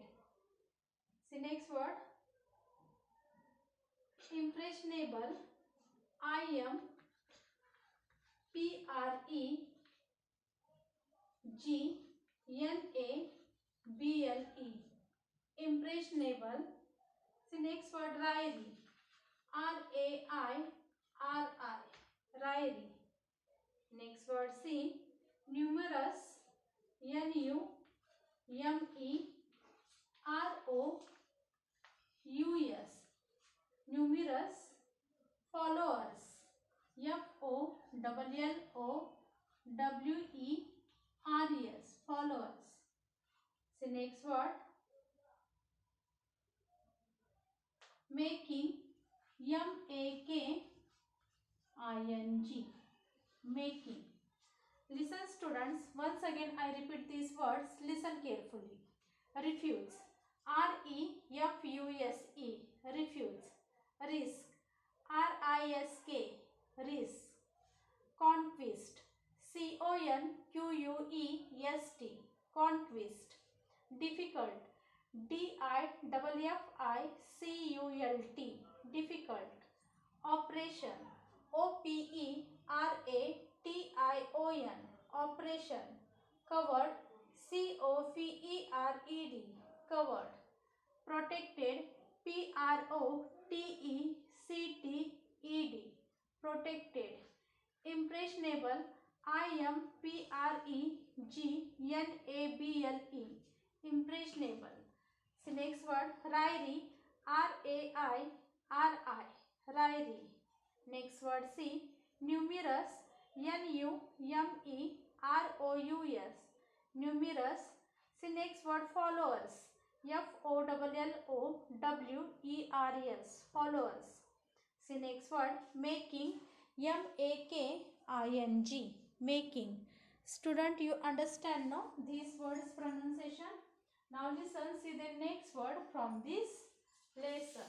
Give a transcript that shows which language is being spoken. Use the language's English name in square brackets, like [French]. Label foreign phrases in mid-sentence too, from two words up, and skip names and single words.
[English] See next word impressionable, Impressionable. The next word Ryrie. R-A-I-R-I. Ryrie. Next word C. Numerous. N-U-M-E-R-O-U-S. Numerous. Followers. F-O-L-L-O-W-E-R-E-S. Followers. The next word making. M-A-K-I-N-G. Making. Listen students, once again I repeat these words, listen carefully. Refuse. R-E-F-U-S-E. Refuse. Risk. R-I-S-K. Risk. Conquest. C-O-N-Q-U-E-S-T. Conquest. Difficult. D-I-F-F-I-C-U-L-T. Difficult. Operation. O-P-E-R-A-T-I-O-N. Operation. Covered. C-O-V-E-R-E-D. Covered. Protected. P-R-O-T-E-C-T-E-D. Protected. Impressionable. I-M-P-R-E-G-N-A-B-L-E. Impressionable. The next word Ryrie. R-A-I-R-I. Ryrie. Next word C. Numerous. N-U-M-E-R-O-U-S. Numerous. The next word followers. F-O-L-L-O-W-E-R-S. Followers. The next word making. M-A-K-I-N-G. Making. Student, you understand no these words pronunciation? Now listen, see the next word from this lesson.